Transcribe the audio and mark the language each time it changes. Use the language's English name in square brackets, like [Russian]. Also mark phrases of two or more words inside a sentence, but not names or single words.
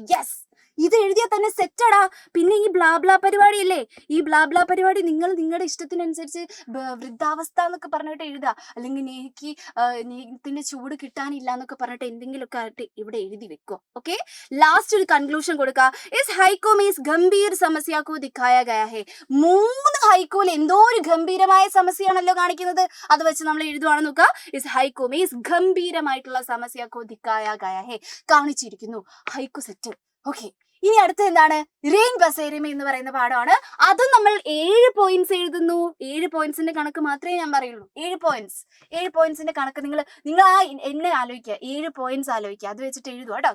[Malayalam] യെസ്, ഇത് എഴുതിയാൽ തന്നെ സെറ്റടാ. പിന്നെ ഈ ബ്ലാബ്ലാ പരിപാടി ഇല്ലേ, ഈ ബ്ലാബ്ലാ പരിപാടി നിങ്ങൾ നിങ്ങളുടെ ഇഷ്ടത്തിനനുസരിച്ച് വൃദ്ധാവസ്ഥ എന്നൊക്കെ പറഞ്ഞിട്ട് എഴുതുക, അല്ലെങ്കിൽ നേഹത്തിന്റെ ചൂട് കിട്ടാനില്ല എന്നൊക്കെ പറഞ്ഞിട്ട് എന്തെങ്കിലുമൊക്കെ ആയിട്ട് ഇവിടെ എഴുതി വെക്കുക. ഓക്കെ, ലാസ്റ്റ് ഒരു കൺക്ലൂഷൻ കൊടുക്കുക. [Hindi] इस हैको में इस गंभीर समस्या को दिखाया गया है. [Malayalam] 3 ഹൈക്കോയിൽ എന്തോ ഒരു ഗംഭീരമായ സമസ്യയാണല്ലോ കാണിക്കുന്നത്. അത് വെച്ച് നമ്മൾ എഴുതുവാണെന്ന് നോക്കുക. [Hindi] इस हैको में इस [Malayalam] ഗംഭീരമായിട്ടുള്ള സമസ്യ [Hindi] को दिखाया गया है. [Malayalam] കാണിച്ചിരിക്കുന്നു. ഹൈക്കു സെറ്റ്. ഓക്കെ, ഇനി അടുത്ത എന്താണ്? റെയിൻ ബസേരിമ എന്ന് പറയുന്ന പാഠമാണ്. അതും നമ്മൾ 7 പോയിന്റ്സ് എഴുതുന്നു. 7 പോയിന്റ്സിന്റെ കണക്ക് മാത്രമേ ഞാൻ പറയുള്ളൂ. 7 പോയിന്റ്സിന്റെ കണക്ക് നിങ്ങൾ ആ എന്നെ ആലോചിക്കുക, 7 പോയിന്റ്സ് ആലോചിക്കുക, അത് വെച്ചിട്ട് എഴുതുക കേട്ടോ.